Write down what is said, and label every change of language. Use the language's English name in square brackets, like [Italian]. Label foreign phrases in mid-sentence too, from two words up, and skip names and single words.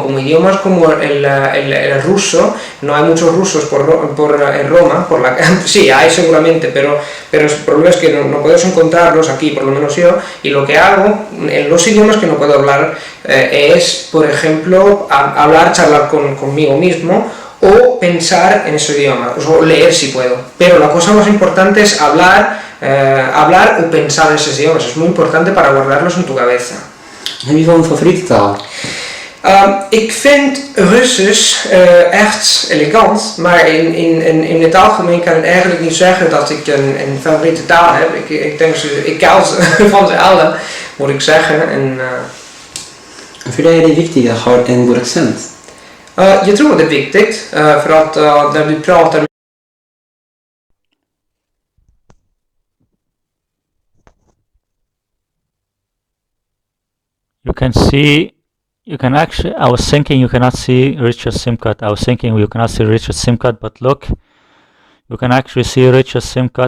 [Spanish] Como idiomas como el ruso, no hay muchos rusos en Roma, sí, hay seguramente, pero el problema es que no puedes encontrarlos aquí, por lo menos yo, y lo que hago en los idiomas que no puedo hablar es, por ejemplo, charlar conmigo mismo, o pensar en ese idioma, o leer si puedo. Pero la cosa más importante es hablar o pensar en esos idiomas. Es muy importante para guardarlos en tu cabeza. [Dutch] Heb je wel een favoriete taal? Ik vind Russisch echt elegant, maar in het algemeen kan ik eigenlijk niet zeggen dat ik een favoriete taal heb. Ik denk ik hou van ze allen, moet ik zeggen. Vind jij [Swedish] det viktigt att ha en god accent? Jag tror det är viktigt, för att när vi pratar. [English] You can see, I was thinking you cannot see Richard's SIM card. I was thinking you cannot see Richard's SIM card, but look, you can actually see Richard's SIM card.